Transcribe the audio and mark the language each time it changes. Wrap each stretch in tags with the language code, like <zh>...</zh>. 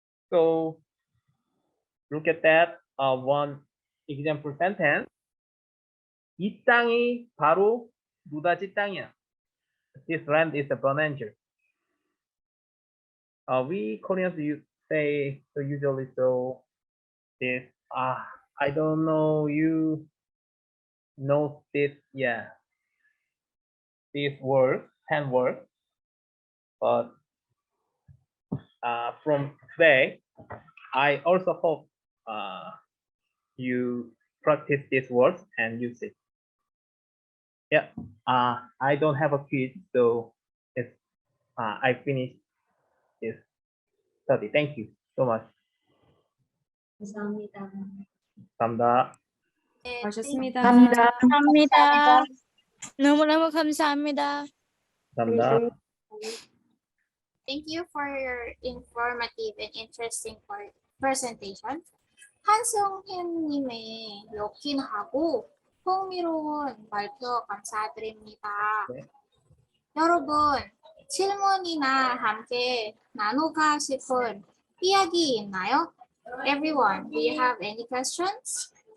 <en>So look at that one example sentence.</en> <ko>이 땅이 바로 노다지 땅이야.</ko> <en>This land is a bonanza. We Koreans say so usually so this I don't know, you know this, this word, 10 words, but from today I also hope you practice these words and use it. I don't have a quiz, so it's I finished this study. Thank you so much.</en> <ko>감사합니다. 감사합니다. 네, 하셨습니다. 감사합니다. 너무너무 감사합니다. 감사합니다.</ko> <en>Thank you for your informative and interesting presentation.</en> <ko>한승현님의 역긴하고 흥미로운 발표 감사드립니다. 네. 여러분, 질문이나 함께 나누고 싶은 이야기 있나요?</ko> <en>Everyone, do you have any questions?</en>